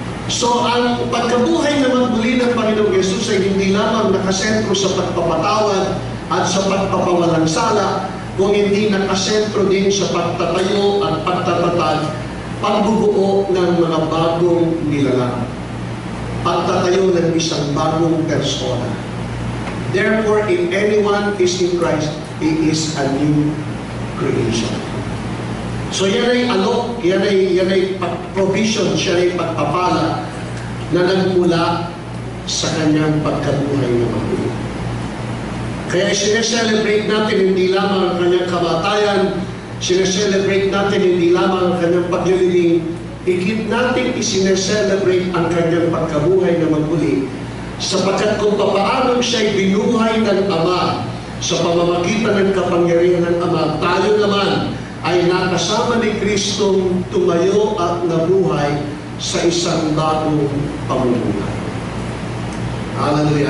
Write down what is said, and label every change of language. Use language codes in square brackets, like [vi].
[tl] So, ang pagkabuhay na magmuli ng Panginoong Yesus ay hindi lamang nakasentro sa pagpapatawad at sa pagpapawalang sala, kung hindi nakasentro din sa pagtatayo at pagtatatag, pagbubuo ng mga bagong nilalang. Pagtatayo ng isang bagong persona. [en] Therefore, if anyone is in Christ, he is a new creation. [tl] So yan ay alok, yan ay provision, siya ay pagpapala na nagmula sa kanyang pagkabuhay na magmuli. Kaya sineselebrate natin hindi lamang ang kanyang kamatayan, sineselebrate natin hindi lamang ang kanyang paglilibing, higit natin isineselebrate ang kanyang pagkabuhay na magmuli, sapagkat kung papaano siya'y binuhay ng Ama sa pamamagitan ng kapangyarihan ng Ama, tayo naman ay nakasama ni Kristong tumayo at nabuhay sa isang bagong pamumuhay. Hallelujah!